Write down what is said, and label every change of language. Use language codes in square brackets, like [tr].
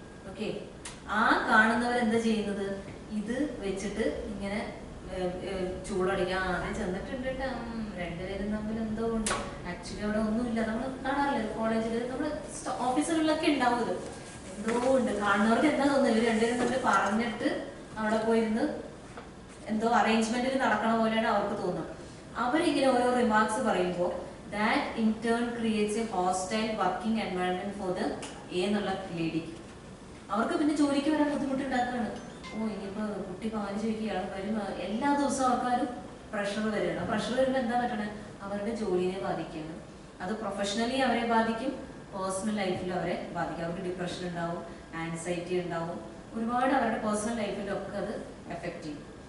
[ml] Okay, ആ കാണുന്നവർ എന്താ ചെയ്യുന്നത്? ഇത് വെച്ചിട്ട് ഇങ്ങനെ ചൂടടിക്കാൻ ആദ്യം ചെന്നിട്ടുണ്ട് കേട്ടോ, രണ്ടുപേരും തമ്മിൽ എന്തോ ഉണ്ട്, ആക്ച്വലി അവിടെ ഒന്നുമില്ല. നമ്മൾ കാണാറില്ല കോളേജിൽ, നമ്മുടെ ഓഫീസുകളിലൊക്കെ ഉണ്ടാവും ഇത്, എന്തോ ഉണ്ട്. കാണുന്നവർക്ക് എന്താ തോന്നുന്നത്? ഇവർ രണ്ടുപേരും തമ്മിൽ പറഞ്ഞിട്ട് അവിടെ പോയിരുന്ന് എന്തോ അറേഞ്ച്മെന്റിൽ നടക്കണ പോലെയാണ് അവർക്ക് തോന്നുന്നത്. അവരിങ്ങനെ ഓരോ റിമാർക്സ് പറയുമ്പോൾ [en] that in turn creates a hostile working environment for the [ml] എന്നുള്ള ലേഡിക്ക്. അവർക്ക് പിന്നെ ജോലിക്ക് വരാൻ ബുദ്ധിമുട്ടുണ്ടാക്കുകയാണ്. ഓ ഇനിയിപ്പോൾ കുട്ടി പാല് ചോദിക്കുകയാണ് വരും, എല്ലാ ദിവസവും ആൾക്കാരും പ്രഷർ വരികയാണ്. പ്രഷർ വരുമ്പോൾ എന്താ പറ്റണേ? അവരുടെ ജോലിയെ ബാധിക്കുകയാണ്. അത് പ്രൊഫഷണലി അവരെ ബാധിക്കും, പേഴ്സണൽ ലൈഫിലും അവരെ ബാധിക്കും. അവർക്ക് ഡിപ്രഷൻ ഉണ്ടാവും, ആൻസൈറ്റി ഉണ്ടാവും, ഒരുപാട് അവരുടെ പേഴ്സണൽ ലൈഫിലൊക്കെ അത് എഫക്റ്റ് ചെയ്യും.